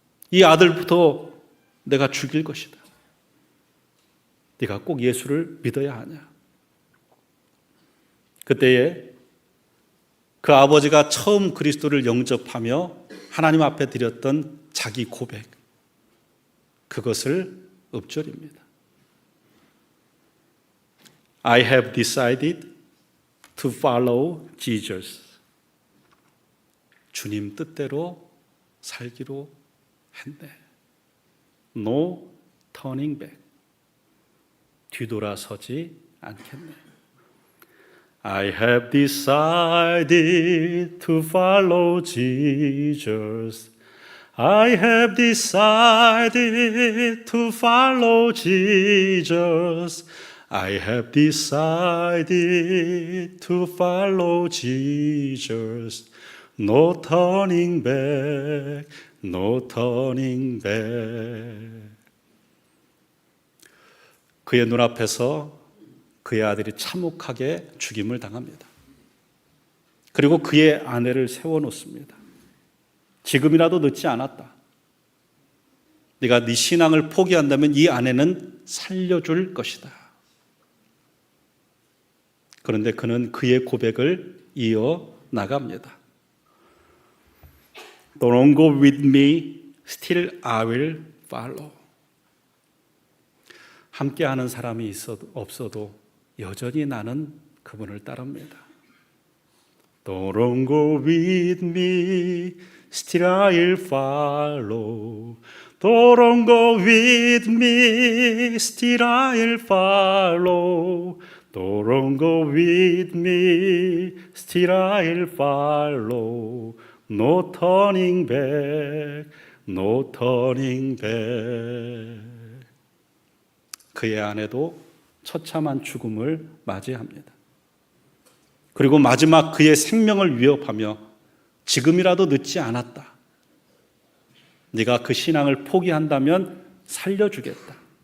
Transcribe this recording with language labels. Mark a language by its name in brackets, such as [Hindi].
[Korean] 이 아들부터 내가 죽일 것이다. 네가 꼭 예수를 믿어야 하냐? 그때에 그 아버지가 처음 그리스도를 영접하며 하나님 앞에 드렸던 자기 고백, 그것을 읊조립니다. [English] I have decided to follow Jesus. [Korean] 주님 뜻대로 살기로 했네. [English] No turning back. [Korean] 뒤돌아서지 않겠네. [English] I have decided to follow Jesus. I have decided to follow Jesus. I have decided to follow Jesus. No turning back, no turning back. [Korean] 그의 눈앞에서 그의 아들이 참혹하게 죽임을 당합니다. 그리고 그의 아내를 세워놓습니다. 지금이라도 늦지 않았다. 네가 네 신앙을 포기한다면 이 아내는 살려줄 것이다. 그런데 그는 그의 고백을 이어 나갑니다. [English] Don't go with me, still I will follow. [Korean] 함께하는 사람이 없어도 여전히 나는 그분을 따릅니다. [English] Don't go with me, still I'll follow. Don't go with me, still I'll follow. Don't go with me, still I'll follow. No turning back, no turning back. [Korean] 그의 아내도 처참한 죽음을 맞이합니다. 그리고 마지막 그의 생명을 위협하며 지금이라도 늦지 않았다. 네가 그 신앙을 포기한다면 살려주겠다.